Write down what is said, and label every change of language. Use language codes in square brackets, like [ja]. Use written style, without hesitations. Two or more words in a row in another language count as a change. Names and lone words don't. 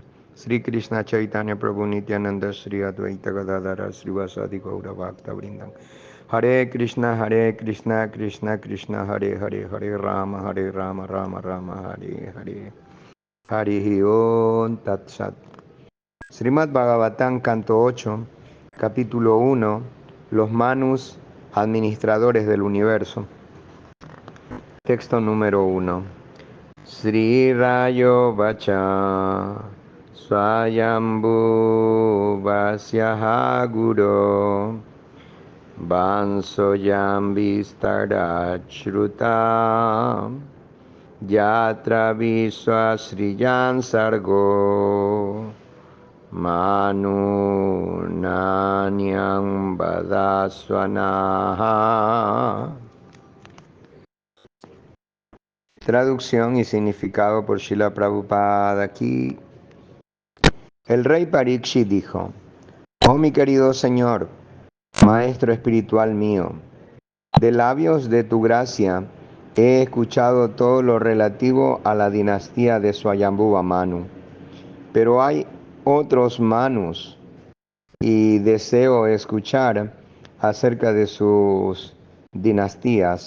[sa] Sri Krishna Chaitanya Prabhu Nityananda Sri Advaita Gadadhara Sri Vasadi Gaura Bhakta Vrindam. Hare Krishna Krishna Krishna Hare Hare Hare Rama Rama Rama Hare Hare. Hari Om Tat Sat. Srimad Bhagavatam, [es] canto 8, capítulo 1, los Manus, administradores del universo. Texto número 1. [sa] Sri Rayo Vacha Swayambhu Vasyaha Guru Vansoyam Vistarachruta Yatra Viswasriyan Sargo Manu Nanyam Vadaswanaha. [es] Traducción y significado por Srila Prabhupada aquí. El rey Parikshit dijo: Oh mi querido Señor, Maestro espiritual mío, de labios de tu gracia he escuchado todo lo relativo a la dinastía de Swayambhuva Manu, pero hay otros Manus y deseo escuchar acerca de sus dinastías.